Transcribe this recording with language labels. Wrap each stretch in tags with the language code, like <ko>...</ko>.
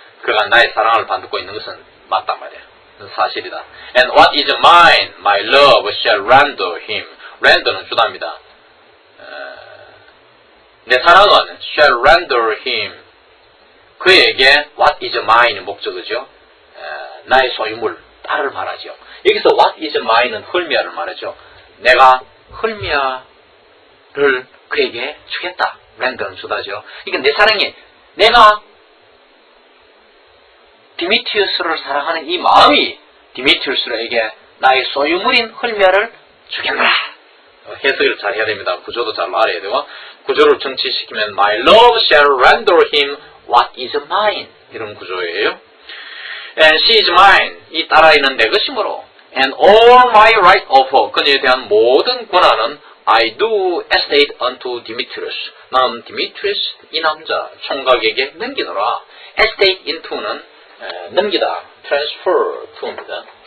<ko>그가 나의 사랑을 받고 있는 것은 맞단 말이에요. 사실이다.</ko> <en>And what is mine, my love shall render him.</en> <ko>render는 주답니다. 내 사랑은</ko> <en>shall render him.</en> <ko>그에게</ko> <en>what is mine</en> <ko>목적어죠. 나의 소유물, 딸을 말하죠. 여기서</ko> <en>what is mine</en> <ko>은 헐미아를 말하죠. 내가 헐미아를 그에게 주겠다. render는 주다죠. 그러니까 내 사랑이 내가 디미트리우스를 사랑하는 이 마음이 디미트리우스에게 나의 소유물인 헐미아를 주겠노라. 해석을 잘 해야 됩니다. 구조도 잘 알아야 되고 구조를 정치시키면</ko> <en>My love shall render him what is mine</en> <ko>이런 구조예요.</ko> <en>And she is mine</en> <ko>이 딸아이는 내 것이므로</ko> <en>And all my right of her</en> <ko>그녀에 대한 모든 권한은</ko> <en>I do estate unto Demetrius</en> <ko>나는 디미트리우스 이 남자 총각에게 넘기노라. estate into는 넘기다</ko> <en>transfer to</en> <ko>입니다.</ko>